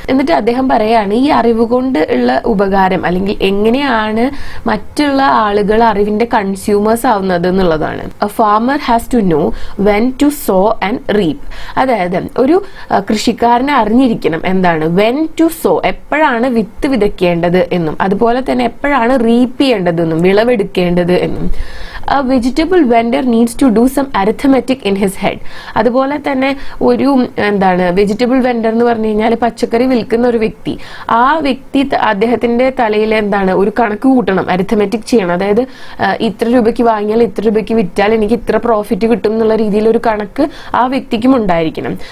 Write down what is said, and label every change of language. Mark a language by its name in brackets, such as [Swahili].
[Malayalam] എന്നിട്ട് അദ്ദേഹം പറയാണ് ഈ അറിവ് കൊണ്ട് ഉള്ള ഉപകാരം, അല്ലെങ്കിൽ എങ്ങനെയാണ് മറ്റുള്ള ആളുകൾ അറിവിന്റെ കൺസ്യൂമേഴ്സ് ആവുന്നത് എന്നുള്ളതാണ്. [English] A farmer has to know when to sow and reap. [Malayalam] അതായത് ഒരു കൃഷിക്കാരനെ അറിഞ്ഞിരിക്കണം എന്താണ് [English] when to sow, [Malayalam] എപ്പോഴാണ് വിത്ത് വിതയ്ക്കേണ്ടത് എന്നും അതുപോലെ തന്നെ എപ്പോഴാണ് റീപ്പ് ചെയ്യേണ്ടതെന്നും വിളവെടുക്കേണ്ടത് എന്നും. [English] A vegetable vendor needs to do some arithmetic in his head. [Malayalam] അതുപോലെ തന്നെ ഒരു എന്താണ് വെജിറ്റബിൾ വെൻഡർ എന്ന് പറഞ്ഞു കഴിഞ്ഞാൽ പച്ചക്കറി വിൽക്കുന്ന ഒരു വ്യക്തി, ആ വ്യക്തി അദ്ദേഹത്തിന്റെ തലയിൽ എന്താണ് ഒരു കണക്ക് കൂട്ടണം, അരിഥമെറ്റിക് ചെയ്യണം. അതായത് ഇത്ര രൂപയ്ക്ക് വാങ്ങിയാൽ ഇത്ര രൂപയ്ക്ക് വിറ്റാൽ എനിക്ക് ഇത്ര പ്രോഫിറ്റ് കിട്ടും എന്നുള്ള രീതിയിൽ ഒരു കണക്ക് ആ വ്യക്തിക്കും ഉണ്ടായിരിക്കണം.